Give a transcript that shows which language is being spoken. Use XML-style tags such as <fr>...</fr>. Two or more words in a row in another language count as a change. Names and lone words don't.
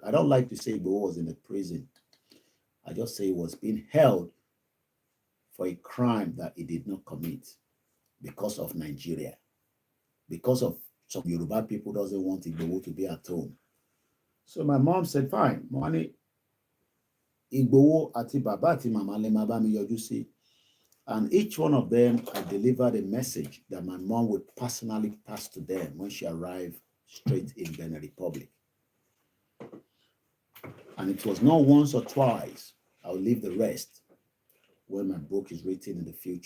<en>I don't like to say Igboho was in the prison. I just say it was being held for a crime that he did not commit because of Nigeria, because of some Yoruba people doesn't want Igboho to be at home. So my mom said, fine, money,</en> <yo>Igboho ati baba ati mama le ma ba mi yọjú sí.</yo> <en>And each one of them, I delivered a message that my mom would personally pass to them when she arrived straight in Benin Republic. And it was not once or twice. I'll leave the rest when my book is written in the future.</en>